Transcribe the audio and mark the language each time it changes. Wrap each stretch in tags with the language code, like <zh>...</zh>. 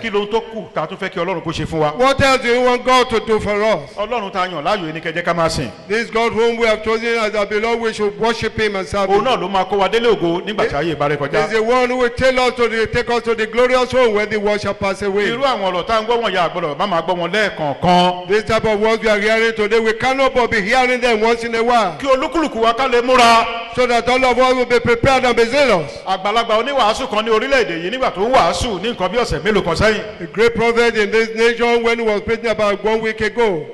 <yo>Kí ló tó kù tá a tún fẹ́ kí Ọlọ́run kó ṣe fún wa?</yo> <en>What else do you want God to do for us?</en> <yo>Ọlọ́run tá a yàn láàyò ní kẹjẹ́ ká máa sìn.</yo> <en>This God whom we have chosen as our beloved, we should worship him and serve</en> <yo>Òun</yo> <en>him.</en> <yo>náà ló máa kó wa délé ògo nígbà tí ayé ìbárẹ́ kọjá.</yo> <en>He's the one who will take us to the glorious home where the world shall pass away.</en> <yo>Irú àwọn ọ̀rọ̀ tá a ń gbọ́ wọn ya àgbọ̀dọ̀ má máa gbọ́ wọn lẹ́ẹ̀kọ̀ọ̀kan.</yo> <en>This type of words we are hearing today, we cannot but be hearing them once in a while.</en> <yo>Kí olúkúlùkù wa ká lè múra.</yo> <en>So that all of us will be prepared and be zealous.</en> <yo>Àgbàlagbà oníwàásù kan ní orílẹ̀-èdè yìí nígbà tó ń wàásù ní nǹkan bí ọ̀sẹ̀ mélòó kan sẹ́yìn.</yo> <en>A great prophet in this nation, when he was preaching about 1 week ago,</en>